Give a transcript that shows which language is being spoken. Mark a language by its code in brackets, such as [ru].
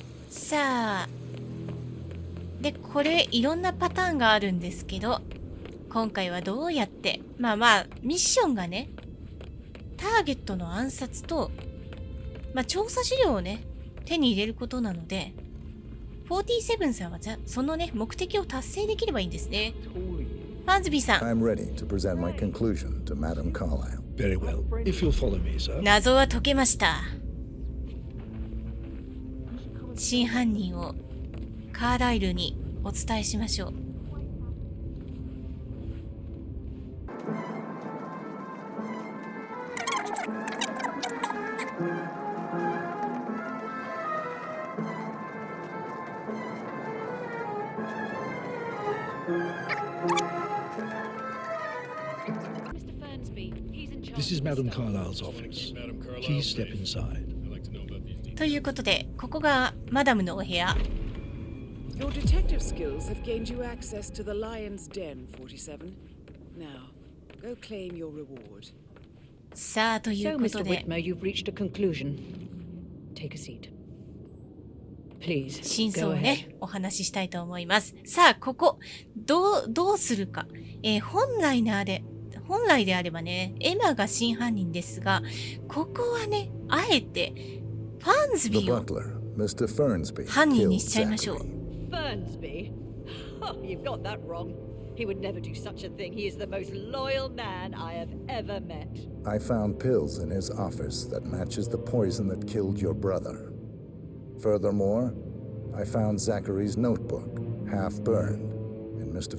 [ja] さあ、でこれいろんなパターンがあるんですけど、今回はどうやってまあミッションがねターゲットの暗殺と、まあ、調査資料をね手に入れることなので、47さんはじゃそのね目的を達成できればいいんですね。ファンズビーさん。 [en] I'm ready to present my conclusion to Madame Carlyle. Very well. If you'll follow me, sir. [ja] 謎は解けました。真犯人をカーライルにお伝えしましょう。 [en] This is Madame Carlyle's office. Please step inside. [ja] ということで、ここがマダムのお部屋。 [en] Your detective skills have gained you access to the lion's den, 47. Now, go claim your reward. [ja] さあ、ということで。 [en] So, Mr. Whitmer, you've reached a conclusion. Take a seat. Please, [ja] 真相をね、お話ししたいと思います。さあ、ここ、どうするか。本来であればね、エマが真犯人ですが、ここはね、あえて、ファンズビーを犯人にしちゃいましょう。 [en] Fernsby? Oh, you've got that wrong. He would never do such a thing. He is the most loyal man I have ever met. I found pills in his office that matches the poison that killed your brother. Furthermore, I found Zachary's notebook, half burned, in Mr.